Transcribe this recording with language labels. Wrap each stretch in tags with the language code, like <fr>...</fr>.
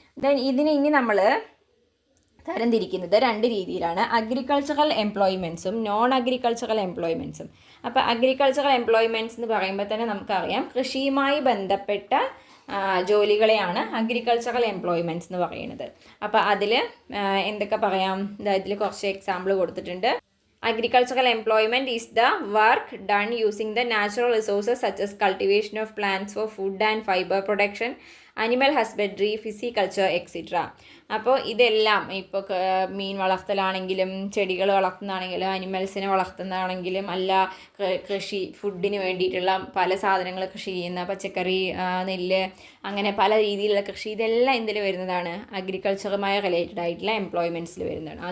<ml>Then ഇതിനെ ഇനി നമ്മൾ തരംതിരിക്കുന്നത് 2 രീതിയിലാണ്, അഗ്രികൾച്ചറൽ എംപ്ലോയ്മെൻറ്റ്സും നോൺ അഗ്രികൾച്ചറൽ എംപ്ലോയ്മെൻറ്റ്സും. അപ്പോൾ അഗ്രികൾച്ചറൽ എംപ്ലോയ്മെൻറ്റ്സ് എന്ന് പറയുമ്പോൾ തന്നെ നമുക്കറിയാം കൃഷിയുമായി ബന്ധപ്പെട്ട ജോലികളെയാണ് അഗ്രികൾച്ചറൽ എംപ്ലോയ്മെൻറ്റ്സ് എന്ന് പറയുന്നത്. അപ്പോൾ അതിൽ എന്തൊക്കെ പറയാം, ഇതിൽ കുറച്ച് എക്സാമ്പിൾ കൊടുത്തിട്ടുണ്ട്.</ml> <en>Agricultural employment is the work done using the natural resources such as cultivation of plants for food and fiber production, animal husbandry, pisciculture, etc.</en> <ml>അപ്പോൾ ഇതെല്ലാം ഇപ്പോൾ മീൻ വളർത്തലാണെങ്കിലും ചെടികൾ വളർത്തുന്നതാണെങ്കിലും അനിമൽസിനെ വളർത്തുന്നതാണെങ്കിലും അല്ല കൃഷി ഫുഡിന് വേണ്ടിയിട്ടുള്ള പല സാധനങ്ങൾ കൃഷി ചെയ്യുന്ന പച്ചക്കറി, നെല്ല്, അങ്ങനെ പല രീതിയിലുള്ള കൃഷി, ഇതെല്ലാം ഇതിൽ വരുന്നതാണ് അഗ്രികൾച്ചറുമായി റിലേറ്റഡ് ആയിട്ടുള്ള എംപ്ലോയ്മെൻറ്റ്സിൽ വരുന്നതാണ്.</ml>